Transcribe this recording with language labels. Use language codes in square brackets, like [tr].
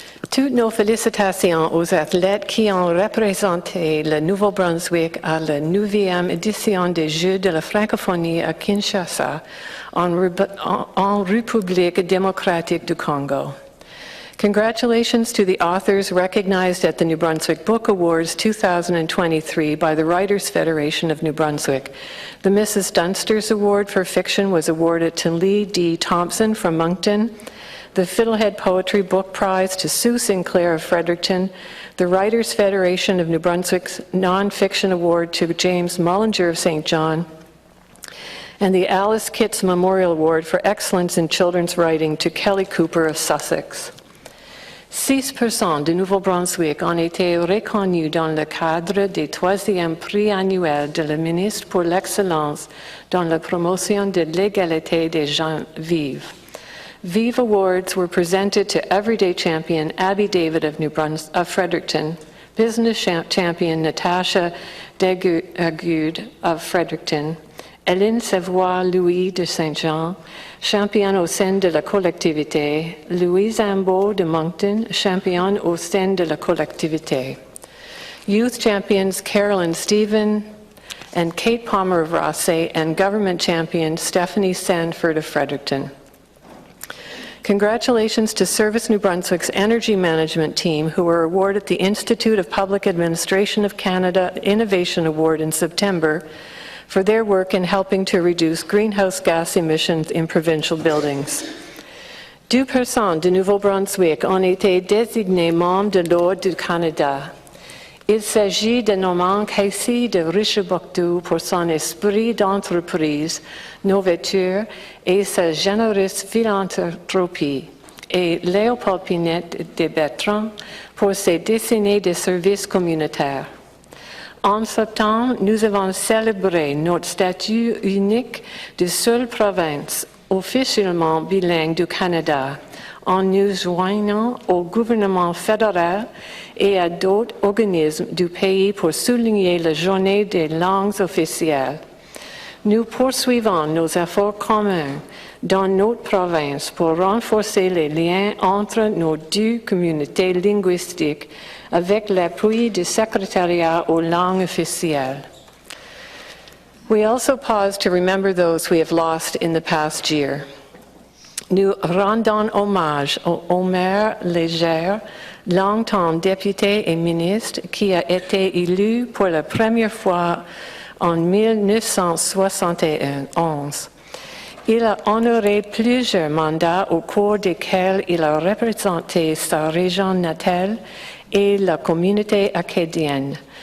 [fr] Toutes nos félicitations aux athlètes qui ont représenté le Nouveau-Brunswick à la 9e édition des Jeux de la francophonie à Kinshasa, en République démocratique du Congo. [en] Congratulations to the authors recognized at the New Brunswick Book Awards 2023 by the Writers' Federation of New Brunswick. The Mrs. Dunster's Award for Fiction was awarded to Lee D. Thompson from Moncton, the Fiddlehead Poetry Book Prize to Sue Sinclair of Fredericton, the Writers' Federation of New Brunswick's Non-Fiction Award to James Mullinger of St. John, and the Alice Kitts Memorial Award for Excellence in Children's Writing to Kelly Cooper of Sussex. [fr] 6% de Nouveau-Brunswick ont été reconnus dans le cadre des 3e prix annuels de la ministre pour l'excellence dans la promotion de l'égalité des gens vivants. [en] VIVE Awards were presented to Everyday Champion Abby David of Fredericton, [fr] Business Champion Natasha Degude of Fredericton, Hélène Savoie-Louis de Saint-Jean, championne au sein de la collectivité, Louise Ambeau de Moncton, championne au sein de la collectivité. [en] Youth champions Carolyn Stephen and Kate Palmer of Rothsay, and government champion Stephanie Sanford of Fredericton. Congratulations to Service New Brunswick's Energy Management Team, who were awarded the Institute of Public Administration of Canada Innovation Award in September for their work in helping to reduce greenhouse gas emissions in provincial buildings. [fr] 2% de Nouveau-Brunswick ont été désignés membres de l'Ordre du Canada. Il s'agit de Norman Casey de Richelieu pour son esprit d'entreprise, novateur et sa généreuse philanthropie, et Léopold Pinette de Bertrand pour ses décennies de services communautaires. En septembre, nous avons célébré notre statut unique de seule province officiellement bilingue du Canada, en nous joignant au gouvernement fédéral et à d'autres organismes du pays pour souligner la journée des langues officielles. Nous poursuivons nos efforts communs dans notre province pour renforcer les liens entre nos deux communautés linguistiques avec l'appui du secrétariat aux langues officielles. [en] We also pause to remember those we have lost in the past year. [fr] Nous rendons hommage au Omer Léger, longtemps député et ministre, qui a été élu pour la première fois en 1971. Il a honoré plusieurs mandats au cours desquels il a représenté sa région natale et la communauté acadienne.